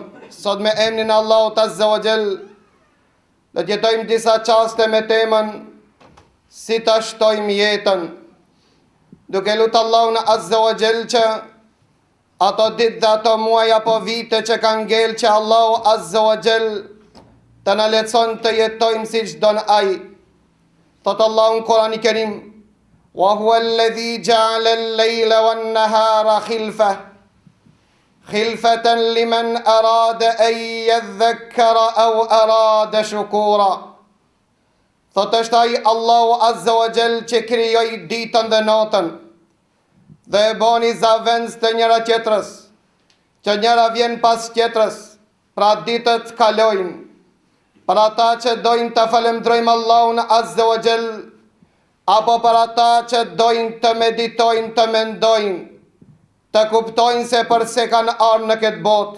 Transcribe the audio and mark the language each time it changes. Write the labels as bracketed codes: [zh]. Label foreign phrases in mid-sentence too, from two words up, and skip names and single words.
[sq] Sot me emrin Allahut [ar] عز وجل [sq] do të jetojmë disa çaste me temën si ta shtojmë jetën, duke lutur Allahun [ar] عز وجل [sq] që ato ditë dhe ato muaj apo vite që kanë ngel, që Allahu [ar] عز وجل [sq] të na lehtëson të jetojmë siç don Ai. Thot Allahu në Kur'anin e Kerim: [ar] "وهو الذي جعل الليل والنهار خلفة لمن أراد أن يذكر أو أراد شكورا." [sq] Thot është Ai Allahu [ar] عز وجل [sq] që krijoi ditën dhe natën dhe e bani zavendës të njëra tjetrës, që njëra vjen pas tjetrës, pra ditët kalojnë. Për ata që dojnë të falemdrojmë Allahun [ar] عز وجل, [sq] apo për ata që dojnë të meditojnë, të mendojnë, të kuptojnë se përse kanë ardhur në këtë botë.